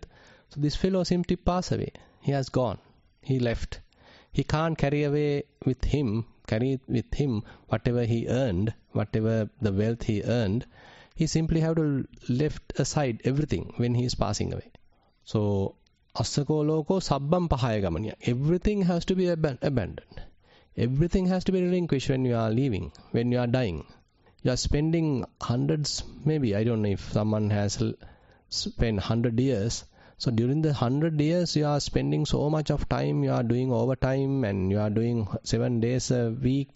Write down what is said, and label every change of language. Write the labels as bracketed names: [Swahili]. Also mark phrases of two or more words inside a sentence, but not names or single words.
[English] So this fellow simply passed away. He has gone. He left. He can't carry with him whatever he earned, whatever the wealth he earned. He simply have to left aside everything when he is passing away. [Pali] So asako loko sabbam pahaya gamaniya. [English] Everything has to be abandoned. Everything has to be relinquished when you are leaving, when you are dying. You are spending hundreds, maybe, I don't know if someone has spent 100 years. So during the 100 years, you are spending so much of time, you are doing overtime and you are doing 7 days a week.